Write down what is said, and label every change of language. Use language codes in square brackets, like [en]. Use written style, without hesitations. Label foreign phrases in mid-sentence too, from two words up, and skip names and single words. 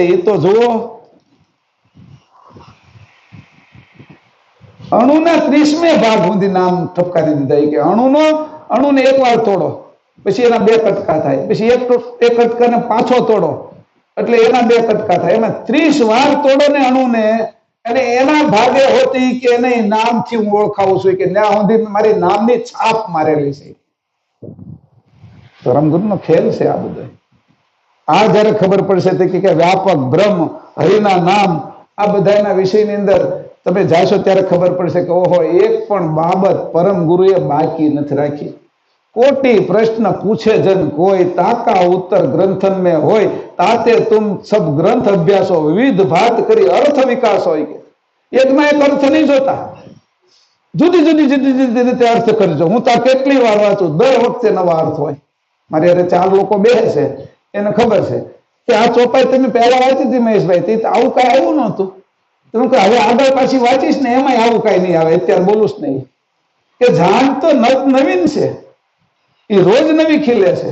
[gu] એ તો જુઓ, અણુના 30મે ભાગ સુધી નામ ઠપકારી દીધા કે અણુને એકવાર તોડો પછી એના 2 કટકા થાય, પછી એક કટકાને પાછો તોડો એટલે એના 2 કટકા થાય, એમાં 30 વાર તોડો ને અણુને, અને એના ભાગે હોતી કે નહીં નામથી હું ઓળખાવું છું, કે ત્યાં સુધી મારી નામની છાપ મારેલી છે. ધર્મગુરુનો ખેલ છે આ બધો. આ જયારે ખબર પડશે કે વ્યાપક બ્રહ્મ, હરિના નામ, આ બધાના વિષયની અંદર તમે જાશો ત્યારે ખબર પડશે કે ઓહો, એક પણ બાબત પરમ ગુરુએ બાકી નથી રાખી. [hi] कोटि प्रश्न पूछे जन कोई, ताका उत्तर ग्रंथन में होय, ताते तुम सब ग्रंथ अभ्यासो विविध भात करी अर्थ विकास होय. एक में एक अर्थ नहीं जोता, [gu] જુદી જુદી જુદી જુદી રીતે અર્થ કરજો. હું તો કેટલી વાર વાંચું, દર વખતે નવા અર્થ હોય. મારી અરે 4 લોકો બેસે છે, એને ખબર છે કે આ ચોપાઈ તમે પહેલા વાંચી હતી મહેશભાઈ, તે આવું કઈ આવ્યું નહોતું. તમે કહો હવે આગળ પાછી વાંચીશ ને એમાં આવું કઈ નહીં આવે, અત્યારે બોલું જ નહીં. કે જાણ તો નવીન છે, એ રોજ નવી ખીલે છે.